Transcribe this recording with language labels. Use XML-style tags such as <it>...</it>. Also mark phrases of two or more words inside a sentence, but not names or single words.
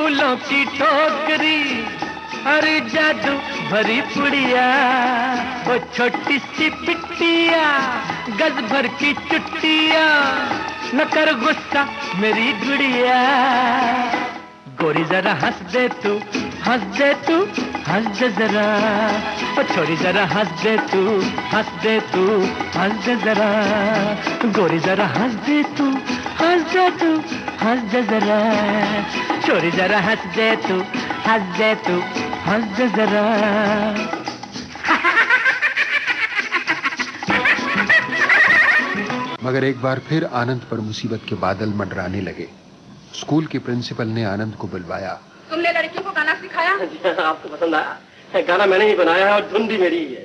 <hi>खुशियों की टोकरी, अरे जादू भरी पुड़िया, वो छोटी सी पिट्टिया, गज भर की चुट्टिया, न कर गुस्सा मेरी गुड़िया। गोरी जरा हंस दे तू, हंस दे तू, हंस दे जरा, ओ छोरी जरा हंस दे तू, हंस दे तू, हंस दे जरा। गोरी जरा हंस दे तू, हंस दे तू, हंस दे जरा, छोरी जरा हंस दे तू, हंस दे तू, हंस दे जरा। मगर एक बार फिर आनंद पर मुसीबत के बादल मंडराने लगे। स्कूल के प्रिंसिपल ने आनंद को बुलवाया। तुमने लड़कियों को गाना सिखाया? आपको पसंद आया? गाना मैंने ही बनाया है और धुन भी मेरी ही है।</hi>